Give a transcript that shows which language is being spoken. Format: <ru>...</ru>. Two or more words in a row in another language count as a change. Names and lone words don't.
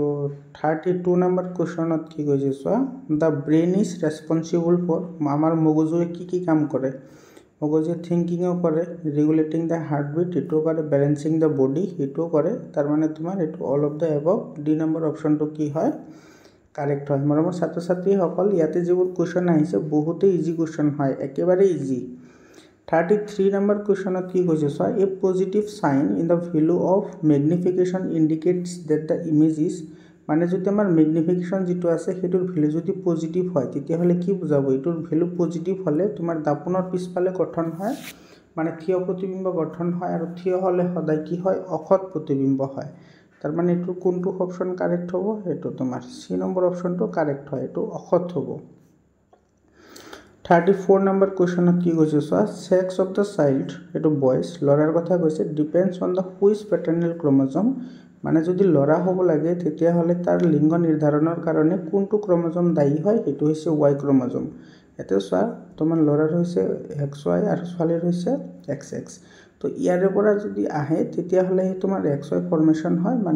<as>32 নম্বৰ কোৱেশ্চনত কি কৈছে</as> <en>so the brain is responsible for</en> <as>আমাৰ মগজুৱে কি কাম কৰে মগজুৱে থিংকিংও কৰে</as> <en>regulating the heartbeat</en> <as>এটো কৰে</as> <en>balancing the body</en> <as>এটো কৰে তাৰ মানে তোমাৰ এটো</as> <en>all of the above D</en> <as>নম্বৰ অপচনটো কি হয় কারেক্ট হয় মৰমৰ ছাত্ৰ ছাত্ৰী সকল ইয়াতে যিবোৰ কোৱেশ্চন আহিছে বহুতে</as> <en>easy question</en> <as>হয় একেবাৰে ইজি 33 নম্বৰ কোৱেশ্চনত কি কৈছে</as> <en>so a positive sign in the value of magnification indicates that the image is</en> <as>মানে যদি আমাৰ ম্যাগনিফিকেশন যেটো আছে হেতুৰ ভ্যালু যদি পজিটিভ হয় তেতিয়া হলে কি বুজাব এটোৰ</as> <en>value positive</en> <as>হলে তোমাৰ দাপনৰ পিছফালে গঠন হয় মানে থিয় প্ৰতিবিম্ব গঠন হয় আৰু থিয় হলে সদায় কি হয় অখত প্ৰতিবিম্ব হয় তাৰ মানে এটো কোনটো</as> <en>option correct</en> <as>হ'ব এটো তোমাৰ সি নম্বৰ অপচনটো কারেক্ট হয় এটো অখত হ'ব 34 নম্বৰ কোৱেশ্চনত কি কৈছে</as> <en>so sex of the child</en> <as>এটো বয়স লৰাৰ কথা কৈছে</as> <en>depends on the which paternal chromosome</en> <as>মানে যদি লৰা হ'ব লাগে তেতিয়া হলে তাৰ লিংগ নিৰ্ধাৰণৰ কাৰণে কোনটো ক্ৰোমোজোম দায়ী হয় এটো হৈছে</as> <en>Y chromosome</en> <as>এতে সো তোমাৰ লৰাৰ হৈছে XY আৰু ছোৱালীৰ হৈছে XX তো ইয়াৰে পৰা যদি আহে তেতিয়া হলে তোমাৰ</as> <en>XY formation</en> <as>হয় মানে</as>